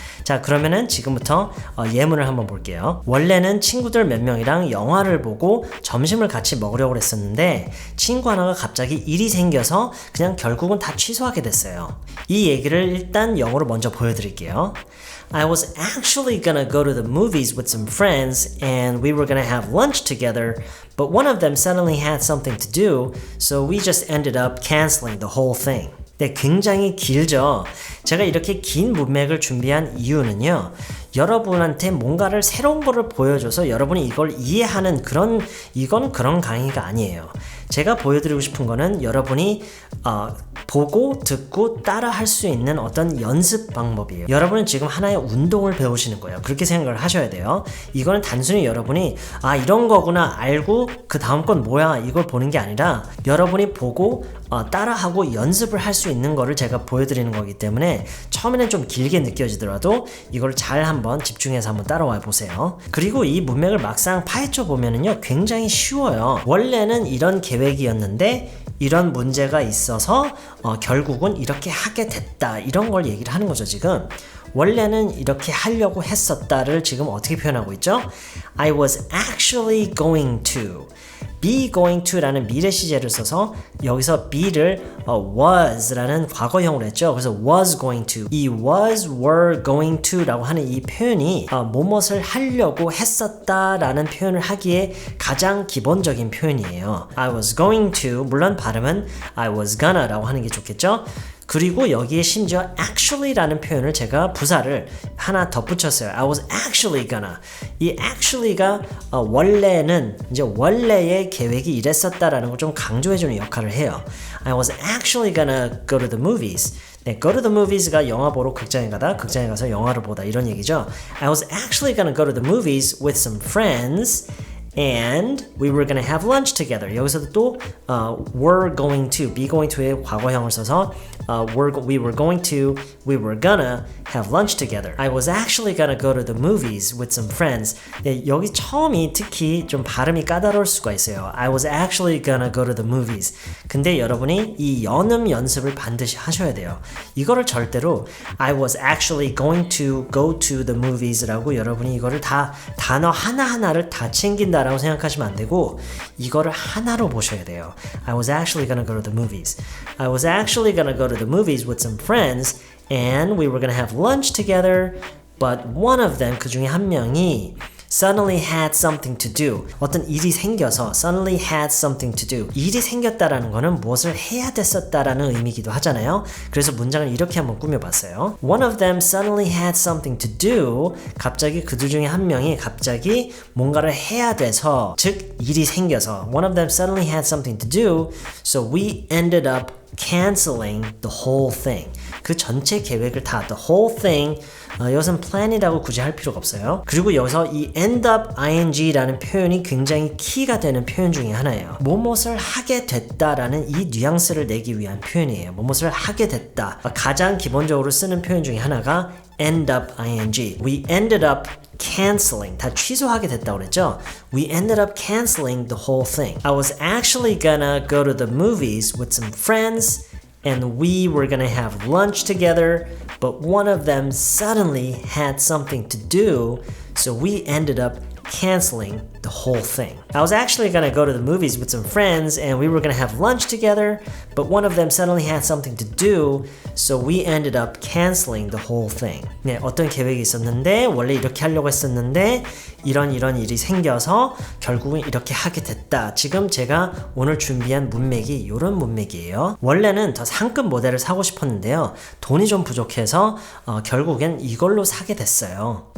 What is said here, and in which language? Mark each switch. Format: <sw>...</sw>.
<ko>자, 그러면은 지금부터 예문을 한번 볼게요. 원래는 친구들 몇 명이랑 영화를 보고 점심을 같이 먹으려고 했었는데 친구 하나가 갑자기 일이 생겨서 그냥 결국은 다 취소하게 됐어요. 이 얘기를 일단 영어로 먼저 보여드릴게요.</ko> <en>I was actually gonna go to the movies with some friends and we were gonna have lunch together, but one of them suddenly had something to do, so we just ended up canceling the whole thing.</en> <ko>네, 굉장히 길죠. 제가 이렇게 긴 문맥을 준비한 이유는요. 여러분한테 뭔가를 새로운 거를 보여줘서 여러분이 이걸 이해하는 이건 그런 강의가 아니에요. 제가 보여드리고 싶은 거는 여러분이 보고 듣고 따라 할 수 있는 어떤 연습 방법이에요. 여러분은 지금 하나의 운동을 배우시는 거예요. 그렇게 생각을 하셔야 돼요. 이거는 단순히 여러분이 이런 거구나 알고 그 다음 건 뭐야 이걸 보는 게 아니라 여러분이 보고 따라하고 연습을 할 수 있는 거를 제가 보여드리는 거기 때문에 처음에는 좀 길게 느껴지더라도 이걸 잘 한번 집중해서 한번 따라와 보세요. 그리고 이 문맥을 막상 파헤쳐 보면은요 굉장히 쉬워요. 원래는 이런 계획이었는데 이런 문제가 있어서 결국은 이렇게 하게 됐다 이런 걸 얘기를 하는 거죠. 지금 원래는 이렇게 하려고 했었다를 지금 어떻게 표현하고 있죠?</ko> <en>I was actually going to be going to</en> <ko>라는 미래 시제를 써서 여기서 be를 was라는 과거형으로 했죠. 그래서 was going to 이 was, were going to 라고 하는 이 표현이 무엇을 하려고 했었다 라는 표현을 하기에 가장 기본적인 표현이에요.</ko> <en>I was going to</en> <ko>물론 발음은</ko> <en>I was gonna</en> <ko>라고 하는 게 좋겠죠. 그리고 여기에 심지어 actually라는 표현을 제가 부사를 하나 덧붙였어요.</ko> <en>I was actually gonna.</en> <ko>이 actually가 원래는 이제 원래의 계획이 이랬었다라는 걸 좀 강조해주는 역할을 해요.</ko> <en>I was actually gonna go to the movies.</en> <ko>네,</ko> <en>go to the movies</en> <ko>가 영화 보러 극장에 가다, 극장에 가서 영화를 보다 이런 얘기죠.</ko> <en>I was actually gonna go to the movies with some friends. And we were gonna have lunch together.</en> <ko>여기서도 또</ko> <en>were going to, be going to</en> <ko>의 과거형을 써서</ko> <en>we were going to, we were gonna have lunch together. I was actually gonna go to the movies with some friends.</en> <ko>네, 여기 처음이 특히 좀 발음이 까다로울 수가 있어요.</ko> <en>I was actually gonna go to the movies.</en> <ko>근데 여러분이 이 연음 연습을 반드시 하셔야 돼요. 이거를 절대로</ko> <en>I was actually going to go to the movies</en> <ko>라고 여러분이 이거를 다 단어 하나하나를 다 챙긴다 라고 생각하시면 안 되고 이거를 하나로 보셔야 돼요.</ko> <en>I was actually gonna go to the movies. I was actually gonna go to the movies with some friends and we were gonna have lunch together but one of them</en> <ko>그 중에 한 명이</ko> <en>suddenly had something to do.</en> <ko>어떤 일이 생겨서</ko> <en>suddenly had something to do.</en> <ko>일이 생겼다라는 거는 무엇을 해야 됐었다라는 의미이기도 하잖아요. 그래서 문장을 이렇게 한번 꾸며봤어요.</ko> <en>One of them suddenly had something to do.</en> <ko>갑자기 그들 중에 한 명이 갑자기 뭔가를 해야 돼서 즉 일이 생겨서</ko> <en>One of them suddenly had something to do. So we ended up canceling the whole thing.</en> <ko>그 전체 계획을 다</ko> <en>the whole thing</en> <ko>여기서는 plan이라고 굳이 할 필요가 없어요. 그리고 여기서 이 end up ing라는 표현이 굉장히 키가 되는 표현 중에 하나예요. 무엇을 하게 됐다라는 이 뉘앙스를 내기 위한 표현이에요. 무엇을 하게 됐다. 가장 기본적으로 쓰는 표현 중에 하나가 end up ing.</ko> <en>We ended up canceling.</en> <ko>다 취소하게 됐다고 그랬죠?</ko> <en>We ended up canceling the whole thing. I was actually gonna go to the movies with some friends and we were gonna have lunch together, but one of them suddenly had something to do, so we ended up canceling the whole thing. I was actually gonna go to the movies with some friends and we were gonna have lunch together, but one of them suddenly had something to do, so we ended up canceling the whole thing.</en> <ko>네, 어떤 계획이 있었는데 원래 이렇게 하려고 했었는데 이런 일이 생겨서 결국은 이렇게 하게 됐다. 지금 제가 오늘 준비한 문맥이 이런 문맥이에요. 원래는 더 상급 모델을 사고 싶었는데요. 돈이 좀 부족해서 결국엔 이걸로 사게 됐어요.</ko>